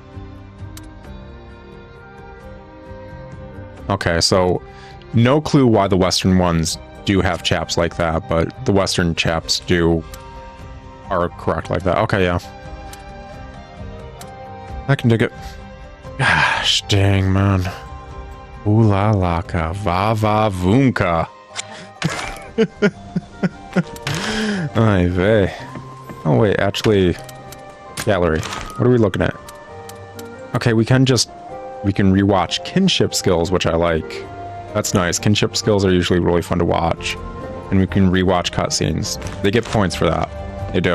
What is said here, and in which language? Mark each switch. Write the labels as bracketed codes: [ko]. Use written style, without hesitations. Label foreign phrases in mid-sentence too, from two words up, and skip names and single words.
[en] okay, so no clue why the Western ones do have chaps like that, but the Western chaps are correct like that. Okay, yeah. I can dig it. Gosh dang, man. Ooh la la ka, va va voomka. Ay vey. Oh wait, actually, gallery. What are we looking at? Okay, we can rewatch kinship skills, which I like. That's nice. Kinship skills are usually really fun to watch. And we can rewatch cutscenes. They get points for that. They do.